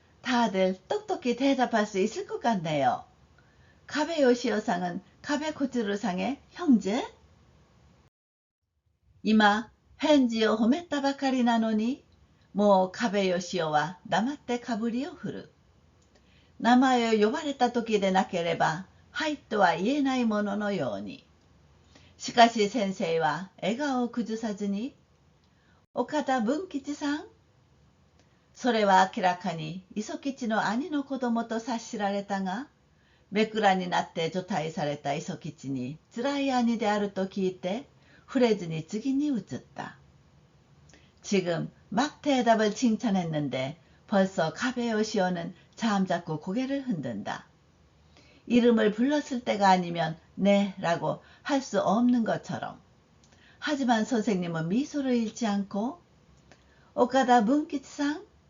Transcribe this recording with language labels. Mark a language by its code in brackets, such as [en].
[ko] 다들 똑똑히 대답할 수 있을 것 같네요. 가베 요시오상은 가베 코츠루상의 형제? [ja] 今、返事を褒めたばかりなのに、もうカベヨシオは黙ってかぶりを振る。名前を呼ばれた時でなければ、はいとは言えないもののように。しかし先生は笑顔を崩さずに、岡田文吉さん、それは明らかに磯吉の兄の子供と察しられたが、めくらになって除隊された磯吉に辛い兄であると聞いて、触れずに次に移った。 [ko] 지금 막 대답을 칭찬했는데 벌써 가베요시오는 잠자코 고개를 흔든다. 이름을 불렀을 때가 아니면 네라고 할 수 없는 것처럼. 하지만 선생님은 미소를 잃지 않고 오카다 문키치상?